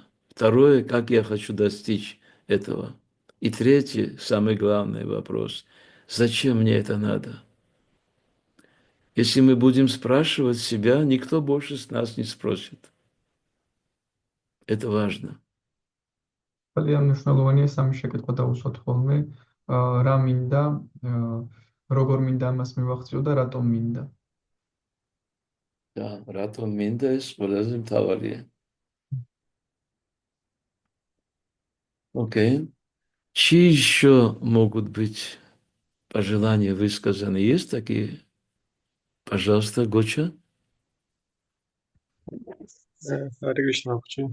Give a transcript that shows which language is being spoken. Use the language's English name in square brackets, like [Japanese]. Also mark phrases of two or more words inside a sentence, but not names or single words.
[Russian] Второе, как я хочу достичь этого. И третий, самый главный вопрос, зачем мне это надо? Если мы будем спрашивать себя, никто больше с нас не спросит. Это важно. [Georgian] ძალიან მნიშვნელოვანია სამი შეკითხვა დავუშვათ ხოლმე. რა მინდა, როგორ მინდა ამას მივახციო და რატომ მინდა. Да, Ратом Миндес, Болезм Тавария. [Russian] Окей. Чьи еще могут быть пожелания высказаны? Есть такие? Пожалуйста, Гоча. Харе Кришна, Бхакти.